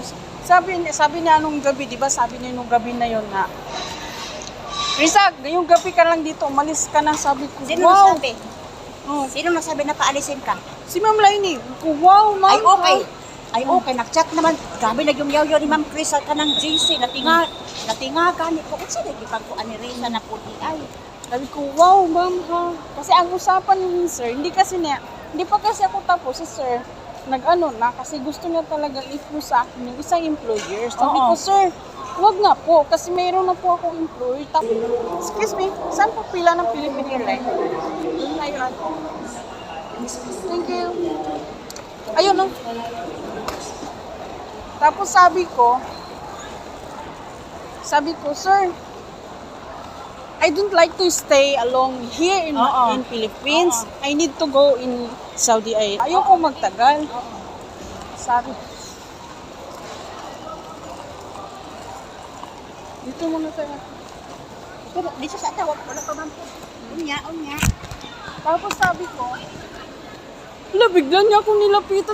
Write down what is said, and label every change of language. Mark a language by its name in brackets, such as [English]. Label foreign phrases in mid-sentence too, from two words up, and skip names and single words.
[Filipino] Sabi niya nung gabi, di ba? Sabi niya nung gabi na yon na, Risa, ngayong gabi ka lang dito, umalis ka na, sabi ko. Sino Wow! nagsabi? Oh, Sino nagsabi na paalisin ka? si Ma'am Lainey, wow, Ma'am. Ay okay. Ay okay, nag-chat naman. Grabe na yung yaw-yaw ni Ma'am Chris [Cebuano] sa kanang [Filipino] GC. [Cebuano] Natinga ganit ko. Unsa day gipang ko ani Risa na puti ay. [Filipino] Sabi ko, wow, Ma'am, ha. Kasi ang usapan ni sir, hindi pa kasi ako tapos, si sir, nag-ano na, kasi gusto niya talaga i-push sa akin yung isang employer. Sabi Oo. ko, sir, wag nga po, kasi mayroon na po akong employer. [English] Excuse me, [Filipino] saan po pila ng Philippine Airlines? Doon na yun. [English] Thank you. [Filipino] Ayun, no? Tapos sabi ko, sir, [English] I don't like to stay along here in Philippines. I need to go in Saudi Arabia. [Filipino] Ayoko magtagal. Sabi. Dito muna tayo. [Cebuano] Pero di sa tawag wala pa man po. Unya. [Filipino] Tapos sabi ko, bigla niya akong nilapitan.